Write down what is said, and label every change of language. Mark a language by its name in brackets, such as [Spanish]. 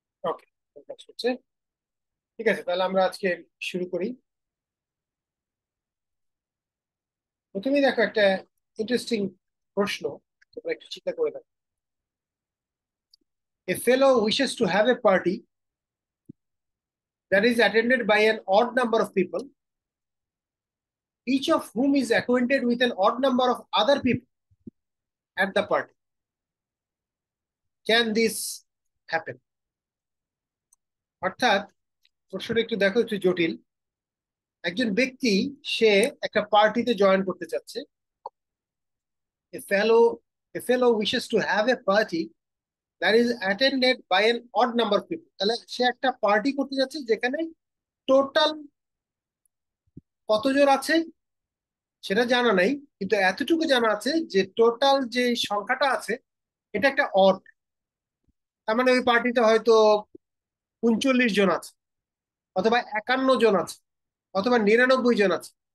[Bangla] ওকে, হচ্ছে। ঠিক আছে, তাহলে আমরা আজকে শুরু করি। প্রথমেই দেখো একটা ইন্টারেস্টিং প্রশ্ন, তোমরা একটু চিন্তা করে দেখো। [English] A fellow wishes to have a party that is attended by an odd number of people, each of whom is acquainted with an odd number of other people at the party. Can this happen? [Bangla] অর্থাৎ প্রশ্নটা একটু দেখো, একটু জটিল। একজন ব্যক্তি, সে একটা পার্টিতে জয়েন করতে চাচ্ছে। [English] A fellow a fellow wishes to have a party that is attended by an odd number of people. [Bangla] তাহলে সে একটা পার্টি করতে যাচ্ছে যেখানে টোটাল কতজন আছে সেটা জানা নাই, কিন্তু এতটুকু জানা আছে যে টোটাল যে সংখ্যাটা আছে এটা একটা অড। তার মানে ওই পার্টিতে হয়তো 39 জন আছে, অথবা 51 জন আছে, অথবা 99 জন আছে।